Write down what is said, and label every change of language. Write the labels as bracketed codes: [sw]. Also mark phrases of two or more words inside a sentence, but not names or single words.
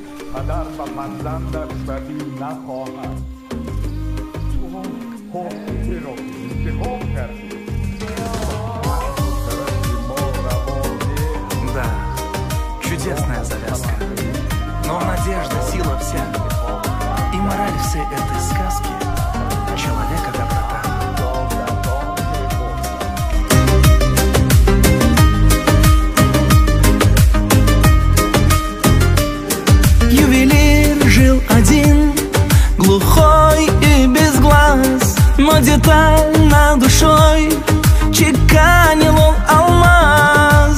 [fa] پدر و فرزندش بدی نخواهد. تو حقی رو انتخاب کردی. [ru] Да, чудесная завязка. Но надежда, сила вся и мораль всей этой сказки — человека доброта. Ювелир жил один, глухой и без глаз, но детально душой чеканил он алмаз.